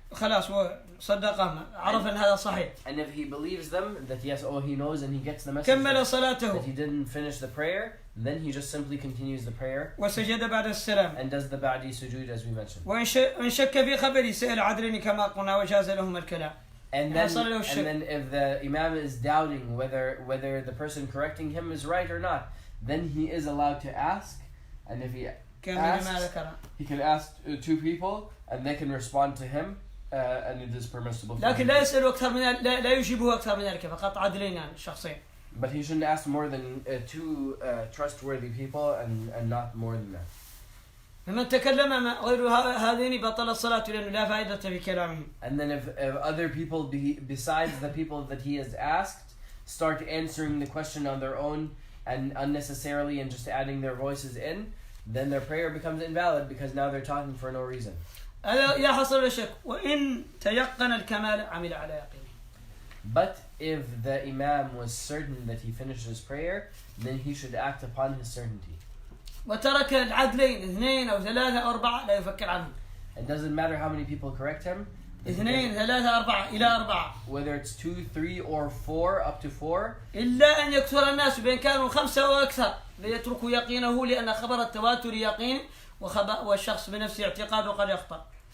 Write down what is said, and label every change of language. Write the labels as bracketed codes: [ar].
[ar] خلاص صدقهم عرف أن هذا صحيح. [en] And if he believes them that yes, he knows and he gets the message [ar] كمل صلاته. [en] that he didn't finish the prayer, then he just simply continues the prayer. [ar] وسجد بعد السلام. [en] And does the ba'di sujood as we mentioned. [ar] وإن شك في خبره سأل عدلين كما قلنا وجاز لهم الكلام. [en] And then if the imam is doubting whether the person correcting him is right or not, then he is allowed to ask, and if he asks, he can ask 2 people and they can respond to him, and it is permissible. [ar] لكن لا يسأل أكثر من لا يجيبه أكثر من ذلك فقط عدلين يعني شخصين. [en] But he shouldn't ask more than 2 trustworthy people and not more than that. [ar] فمن تكلم غير هذين بطل الصلاة لأنه لا فائدة في كلامهم. [en] And then if other people besides the people that he has asked start answering the question on their own and unnecessarily and just adding their voices in, then their prayer becomes invalid because now they're talking for no reason. [ar] هذا يحصل الشك وإن تيقن الكمال عمل على يقينه. [en] But if the imam was certain that he finished his prayer, then he should act upon his certainty. [ar] وترك العدلين 2 أو 3 أو 4 لا يفكر عنهم. [en] It doesn't matter how many people correct him. [ar] 2 3 4 إلى 4. [en] Whether it's 2, 3, or 4 up to 4. [ar] إلا أن يكثر الناس بين كانوا 5 أو أكثر ليتركوا يقينه لأن خبر التواتر يقين والشخص بنفسه اعتقاده قد يخطأ.